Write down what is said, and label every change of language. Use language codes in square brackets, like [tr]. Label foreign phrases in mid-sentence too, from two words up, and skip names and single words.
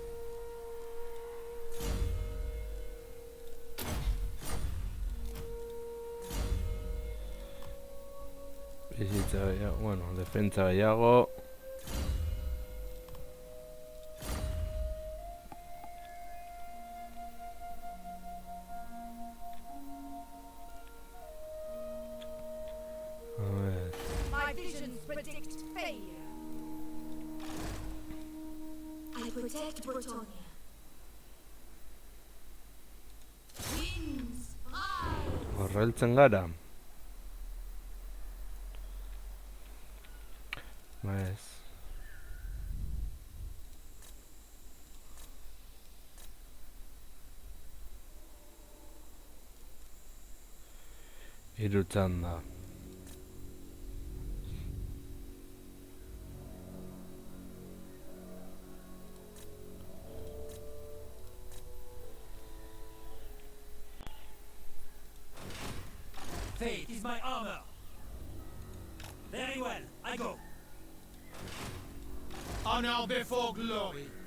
[eu] Bizitza gehiago, bueno, defentsa gehiago. [es] A ver, [en] My visions predict failure. I protect Bretonia. Winds high. [eu] horreltzen gara. Ba ez. Hiru txanda. [en] Fate is my armor. Very well, I go. Honor before glory.